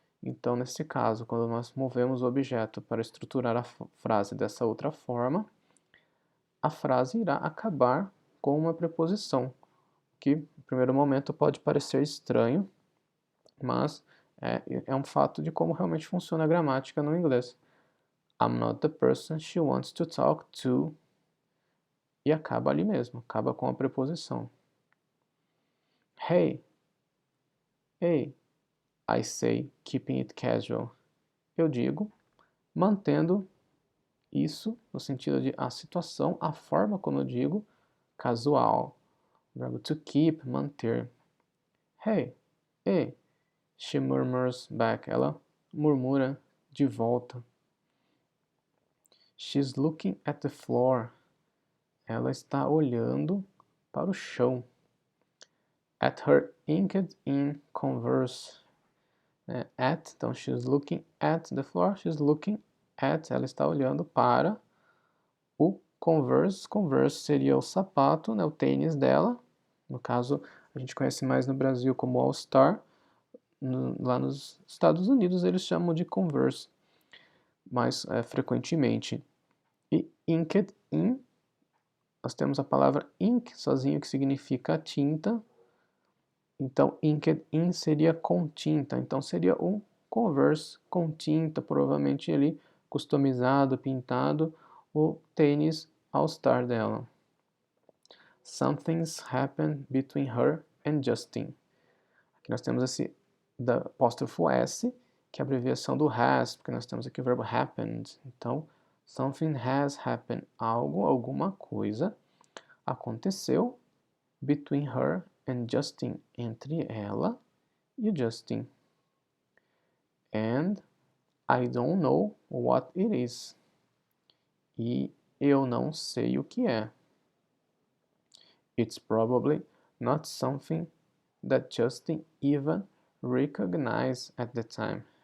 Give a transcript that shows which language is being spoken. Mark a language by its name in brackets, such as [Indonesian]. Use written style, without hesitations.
[Portuguese] Então, nesse caso, quando nós movemos o objeto para estruturar a frase dessa outra forma, a frase irá acabar com uma preposição, que no primeiro momento pode parecer estranho, mas é um fato de como realmente funciona a gramática no inglês. [English] I'm not the person she wants to talk to. [Portuguese] E acaba ali mesmo, acaba com a preposição. [English] Hey, hey, I say, keeping it casual. [Portuguese] Eu digo, mantendo isso no sentido de a situação, a forma como eu digo, casual. O verbo to keep, manter. [English] Hey, hey, she murmurs back. [Portuguese] Ela murmura de volta. [English] She's looking at the floor. [Portuguese] Ela está olhando para o chão. [English] At her LinkedIn converse. [Portuguese] At, então [English] she's looking at the floor, she's looking at, [Portuguese] ela está olhando para o Converse. Converse seria o sapato, né, o tênis dela. No caso, a gente conhece mais no Brasil como All Star. Lá nos Estados Unidos eles chamam de Converse mais frequentemente. E inked in, nós temos a palavra ink sozinho, que significa tinta. Então, inked in seria com tinta. Então, seria um Converse com tinta, provavelmente ali customizado, pintado, o tênis All-Star dela. [English] Something's happened between her and Justin. [Portuguese] Aqui nós temos esse da apóstrofo S, que é a abreviação do has, porque nós temos aqui o verbo happened. [English] Então, something has happened. [Portuguese] Algo, alguma coisa aconteceu [English] between her and Justin, [Portuguese] entre ela e o Justin. [English] And I don't know what it is. [Portuguese] E eu não sei o que é. [English] It's probably not something that Justin even recognized at the time.